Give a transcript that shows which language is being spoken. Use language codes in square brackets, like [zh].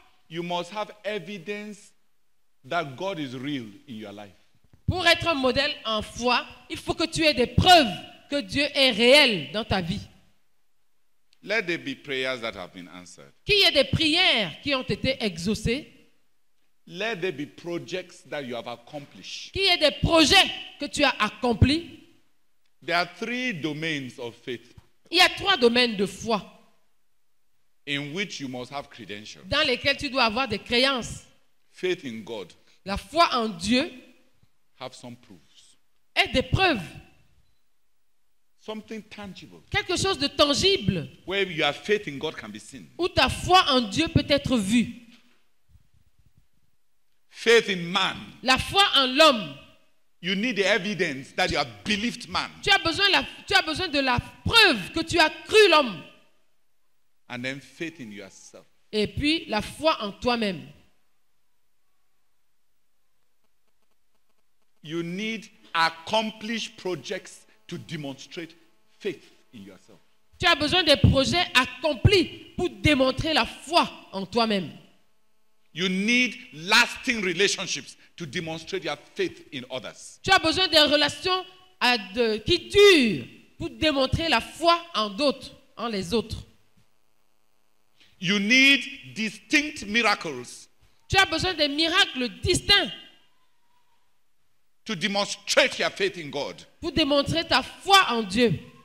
[en] You must have evidence that God is real in your life. [fr] Pour être un modèle en foi, il faut que tu aies des preuves que Dieu est réel dans ta vie. [en] Let there be prayers that have been answered. [fr] Qu'il y ait des prières qui ont été exaucées. [en] Let there be projects that you have accomplished. [fr] Qu'il y ait des projets que tu as accomplis. [en] There are 3 domains of faith [fr] Il y a 3 domaines de foi [en] in which you must have credentials. [fr] dans lesquels tu dois avoir des créances. [en] Faith in God, [fr] La foi en Dieu [en] have some proofs. [fr] est des preuves. [en] Something tangible. [fr] Quelque chose de tangible [en] Where your faith in God can be seen. [fr] où ta foi en Dieu peut être vue. [en] Faith in man. [fr] La foi en l'homme. [en] You need the evidence that you have believed man. [fr] Tu as besoin de la preuve que tu as cru l'homme. [en] And then faith in yourself. [fr] Et puis la foi en toi-même. [en] You need accomplished projects to demonstrate faith in yourself. [fr] Tu as besoin des projets accomplis pour démontrer la foi en toi-même. [en] You need lasting relationships to demonstrate your faith in others. [fr] Tu as besoin des relations qui durent pour démontrer la foi en d'autres, en les autres. [en] You need distinct miracles [fr] Tu as besoin des miracles distincts [en] to demonstrate your faith in God. [fr] pour démontrer ta foi en Dieu.